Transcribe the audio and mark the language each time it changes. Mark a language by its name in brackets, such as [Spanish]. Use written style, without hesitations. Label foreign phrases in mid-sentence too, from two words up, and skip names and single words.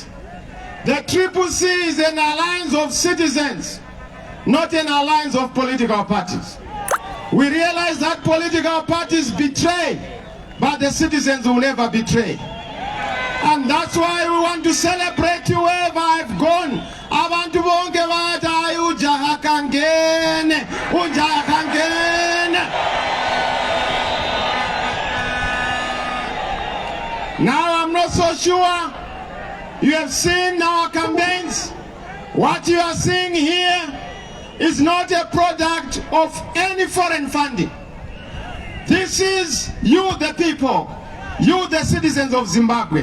[English] The CCC is an alliance of citizens, not an alliance of political parties. We realize that political parties betray, but the citizens will never betray. And that's why we want to celebrate you wherever I've gone. [North Ndebele] Abantu bonke bathi ujaha kangene, ujaha kangene. [English] Now I'm not so sure. You have seen our campaigns. What you are seeing here is not a product of any foreign funding. This is you, the people, you, the citizens of Zimbabwe.